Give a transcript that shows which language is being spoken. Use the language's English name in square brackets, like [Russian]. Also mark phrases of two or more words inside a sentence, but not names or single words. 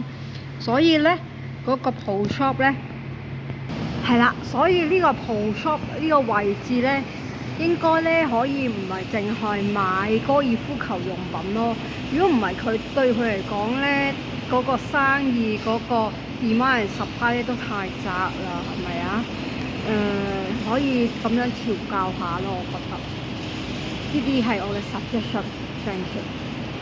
[Cantonese] 所以呢嗰個 Pro Shop 呢係啦，所以呢個 Pro Shop 呢個位置呢，應該呢可以唔係淨係買高爾夫球用品咯。如果唔係，佢對佢嚟講呢，嗰個生意嗰個 [English] demand and supply [Cantonese] 都太窄啦，係咪啊？可以咁樣調教下咯，我覺得呢啲係我嘅 suggestion。 [English] Thank you。